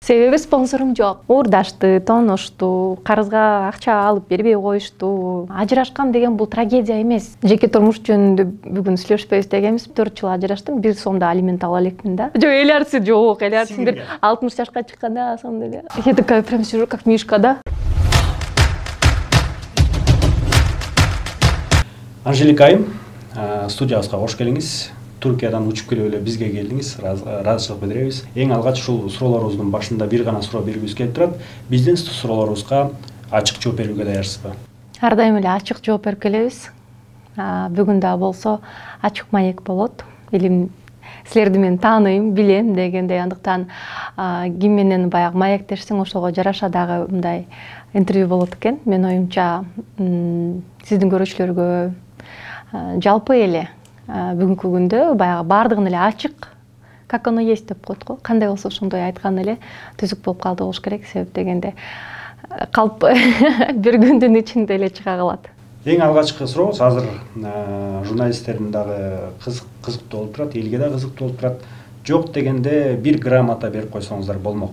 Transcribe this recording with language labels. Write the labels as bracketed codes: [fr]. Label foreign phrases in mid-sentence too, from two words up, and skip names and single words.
[ky] Себеби спонсорум жок. Уурдашты, тооношту, карызга акча алып бербей коюшту. Ажырашкан деген бул трагедия эмес. Жеке турмуш жөнүндө бүгүн сүйлөшпөйбүз дегенбиз. 4 жыл ажыраштым, 1 сомдо алимент ала элекмин да. Жок, эл арсы жок, эл арсы бир 60 жашка чыкканда [ru] самом деле. Я такая прям сижу как мишка, да. [ky] Анжелика айым, студиябызга кош келиңиз. Түркиядан учуп келип эле бизге келдиңиз. Ыраазычылык билдиребиз. Эң алгач ушул суроолорубуздун башында бир гана суроо бергибиз келип турат. Биздин суроолорубузга ачык жооп берүүгө даярсызбы? Ар дайым эле ачык жооп берип келебиз. Бүгүн да болсо ачык маек болот. Силерди мен тааныйм, билем дегендей, андыктан ким менен баягы маектешсең ошого жараша дагы мындай интервью болот экен. Менин оюмча сиздин көрүүчүлөргө жалпы эле бүгүнкү күндө баягы баардыгын эле ачык, [ru] как оно есть [ky] деп коет го. Кандай болсо ошондой айткан эле түзүк болуп калды болуш керек. Себеп дегенде калп бир күндүн ичинде эле чыга калат. Эң алгачкы сурообуз азыр журналисттердин дагы кызыктуу болуп турат, элге да кызыктуу болуп турат. Жок дегенде бир грамота берип койсоңуздар болмок.